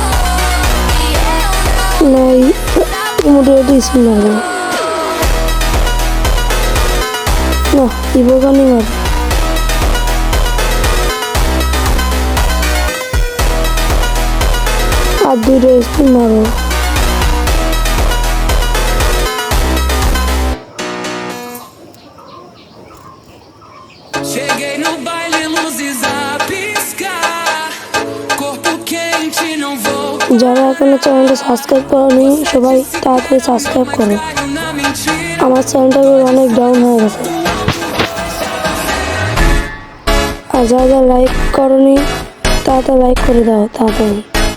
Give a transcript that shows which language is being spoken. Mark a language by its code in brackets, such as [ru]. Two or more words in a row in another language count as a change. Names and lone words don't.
[bn] নাই, মোটামুটি স্পিন মারবো না। ইবোগানি মার। আর 2টা স্পিন মারবো। [pt] Cheguei no baile, luzes a piscar. Corpo quente, não vou. [bn] যারা এখনো চ্যানেলটা সাবস্ক্রাইব করনি, সবাই তাড়াতাড়ি সাবস্ক্রাইব করো। আমার চ্যানেলটা অনেক ডাউন হয়ে গেছে। আর যারা লাইক করনি, তাড়াতাড়ি লাইক করে দাও তাড়াতাড়ি।